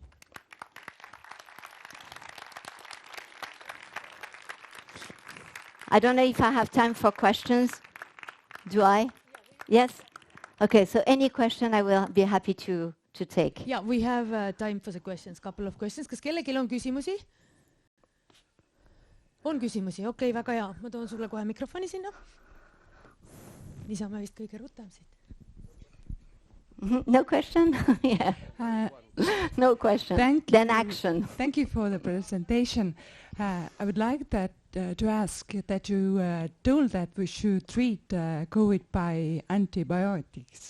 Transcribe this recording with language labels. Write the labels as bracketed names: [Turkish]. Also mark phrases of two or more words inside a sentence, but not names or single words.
[English] I don't know if I have time for questions. Do I? Yes? Okay, so any question I will be happy to take. Yeah, we have time for the questions, couple of questions. [Estonian] Kas kellelgi on küsimusi? On küsimusi? Okei, väga hea. Ma toon sulle kohe mikrofoni sinna. Nii saame vist kõige rutem siit. [English] No question? Yeah. No question. Then action. Thank you for the presentation. I would like to ask that you told that we should treat COVID by antibiotics.